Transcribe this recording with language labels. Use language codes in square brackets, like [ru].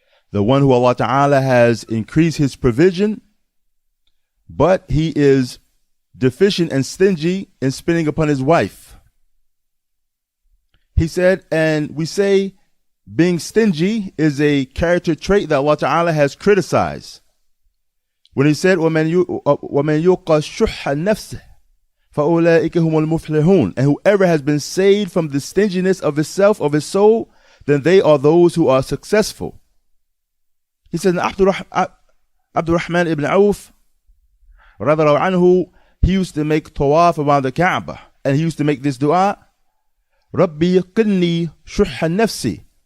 [en] The one who Allah Ta'ala has increased his provision, but he is deficient and stingy in spending upon his wife. He said, and we say being stingy is a character trait that Allah Ta'ala has criticized. When he said, [ar] وَمَنْ يُوقَ شُحَّ نَفْسِهِ فَأُولَٰئِكَ هُمُ الْمُفْلِحُونَ. [en] And whoever has been saved from the stinginess of himself, of his soul, then they are those who are successful. He said, Abdul Rahman ibn Auf, radiallahu anhu, he used to make tawaf around the Kaaba, and he used to make this dua, Rabbi qinni shuhha nafsi.